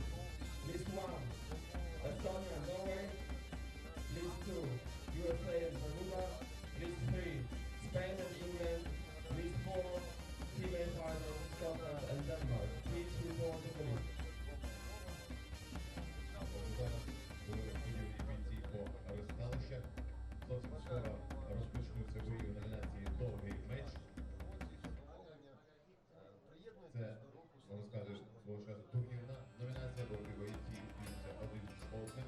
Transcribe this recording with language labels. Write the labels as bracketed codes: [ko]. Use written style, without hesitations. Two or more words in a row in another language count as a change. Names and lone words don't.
[en] List 1, Estonia and Norway. List 2, USA and Bermuda. List 3, Spain and England. List 4, female fighters, Scotland and Denmark. Please report to the list. [uk] Зараз були розподілені бійці по селищах. Зовсім скоро розпочнуться бої у номінації «Довгий меч». Це, можна сказати, свого часу турнірна номінація, бо бойці б'ються один з одним.